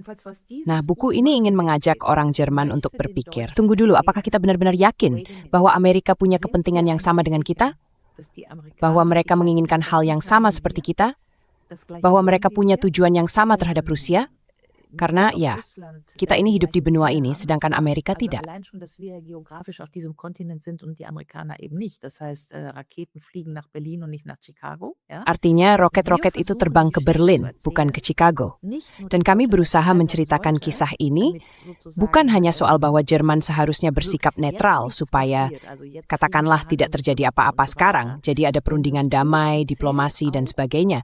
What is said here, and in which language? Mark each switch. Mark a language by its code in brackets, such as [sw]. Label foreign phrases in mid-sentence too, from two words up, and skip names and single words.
[id] Nah, buku ini ingin mengajak orang Jerman untuk berpikir. Tunggu dulu, apakah kita benar-benar yakin bahwa Amerika punya kepentingan yang sama dengan kita? Bahwa mereka menginginkan hal yang sama seperti kita? Bahwa mereka punya tujuan yang sama terhadap Rusia? Karena ya, kita ini hidup di benua ini, sedangkan Amerika tidak. [de] Allein schon, dass wir geografisch auf diesem Kontinent sind und die Amerikaner eben nicht. Das heißt, Raketen fliegen nach Berlin und nicht nach Chicago. Ja? [id] Artinya roket-roket itu terbang ke Berlin, bukan ke Chicago. Dan kami berusaha menceritakan kisah ini bukan hanya soal bahwa Jerman seharusnya bersikap netral supaya katakanlah tidak terjadi apa-apa sekarang, jadi ada perundingan damai, diplomasi, dan sebagainya.